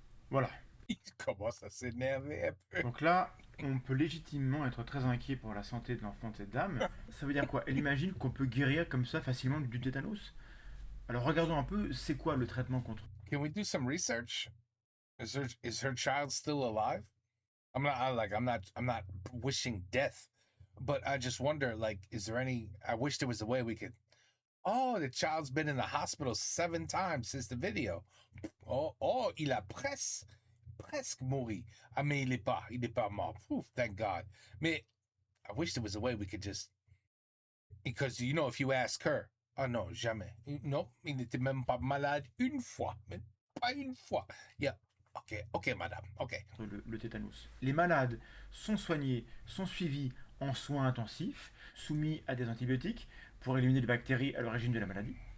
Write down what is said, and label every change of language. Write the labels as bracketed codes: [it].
[fr] Voilà. Il commence à s'énerver un peu. Donc là, on peut légitimement être très inquiet pour la santé de l'enfant de cette dame. Ça veut dire quoi? Elle imagine qu'on peut guérir comme ça facilement du tétanos? Alors regardons un peu, c'est quoi le traitement contre? [en] Can we do some research? Is her child still alive? I'm not wishing death, but I just wonder, is there any? I wish there was a way we could. Oh, the child's been in the hospital 7 times since the video. Oh, [fr] il a presque mouru. Mais il est pas mort. [en] Oof, thank God. Mais I wish there was a way we could just, because you know, if you ask her, [fr] ah non, jamais. Non, il n'était même pas malade une fois, mais pas une fois. [en] Yeah. Ok, madame, ok. [fr] Le tétanos. Les malades sont soignés, sont suivis en soins intensifs, soumis à des antibiotiques pour éliminer les bactéries à l'origine de la maladie.